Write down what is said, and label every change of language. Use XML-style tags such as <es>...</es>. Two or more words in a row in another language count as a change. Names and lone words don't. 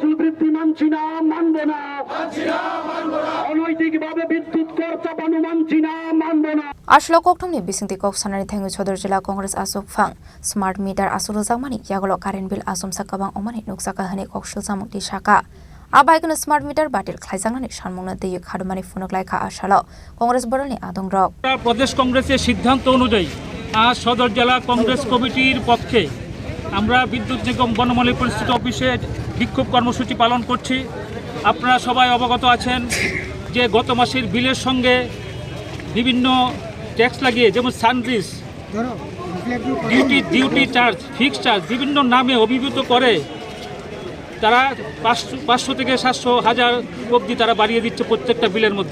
<trp>Ashlo kokthumni bisingti kok sanani thengu sodor jila congress asok phang</trp> <en>smart meter</en> <trp>asurujak mani yagolo</trp> <en>current bill</en> <trp>asumsa kabang omani nuksaka hane kokshul samukti shaka Abaikun</trp> <en>smart meter</en> <trp>batil khlaijangani sanmungna deyu khadumani funuklaika ashalo Congress boroni adongrok</trp> <bn>প্রদেশ কংগ্রেসের সিদ্ধান্ত অনুযায়ী আজ সদর জেলা কংগ্রেস কমিটির পক্ষে আমরা বিদ্যুৎ নিগম বনমালী পরিস্থিতি অফিসে বিক্ষোভ কর্মসূচি পালন করছি। আপনারা সবাই অবগত আছেন যে গত মাসের বিলের সঙ্গে বিভিন্ন ট্যাক্স লাগিয়ে যেমন সানরিস</bn> <en>duty charge fixed charge</en> <bn>বিভিন্ন নামে অভিভূত করে তারা 500 থেকে 700 হাজার অবধি তারা বাড়িয়ে দিচ্ছে প্রত্যেকটা বিলের মধ্যে।</bn>